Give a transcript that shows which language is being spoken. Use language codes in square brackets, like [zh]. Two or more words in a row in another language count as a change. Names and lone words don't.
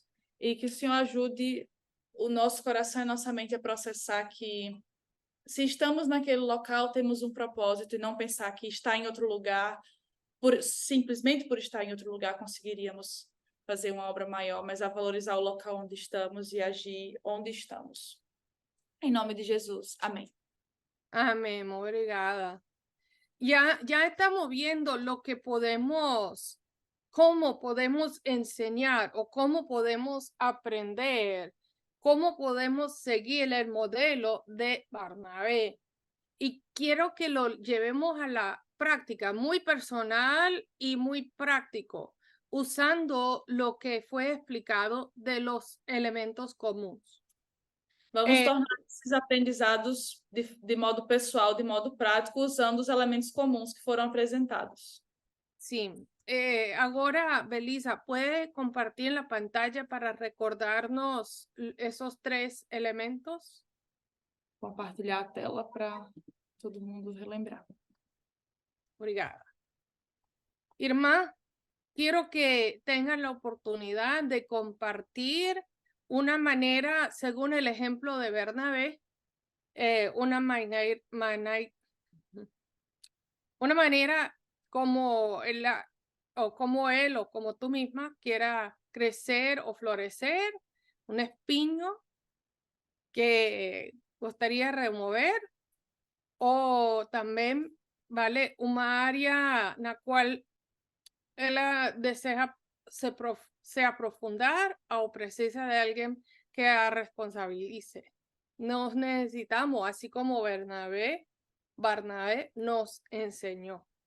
[pt] E que o Senhor ajude o nosso coração e nossa mente a processar que se estamos naquele local, temos um propósito e não pensar que está em outro lugar, simplesmente por estar em outro lugar conseguiríamos fazer uma obra maior, mas a valorizar o local onde estamos e agir onde estamos. Em nome de Jesus. Amém. Amén, obrigada. [es] Ya estamos viendo lo que cómo podemos enseñar o cómo podemos aprender, cómo podemos seguir el modelo de Barnabé. Y quiero que lo llevemos a la práctica, muy personal y muy práctico, usando lo que fue explicado de los elementos comunes. [pt] Vamos tornar esses aprendizados de modo pessoal, de modo prático, usando os elementos comuns que foram apresentados. [es] Sí. Ahora, Belisa, ¿puede compartir la pantalla para recordarnos esos 3 elementos? [pt] Compartilhar a tela para todo mundo relembrar. Obrigada. [es] Irma, quiero que tengan la oportunidad de compartir una manera, según el ejemplo de Bernabé, una manera como como él o como tú misma quiera crecer o florecer, un espino que gustaría remover, o también, ¿vale? Una área en la cual ella desea [pt] se aprofundar [es] o precisa de alguien que la responsabilice. Nos necesitamos, así como Barnabé nos enseñó.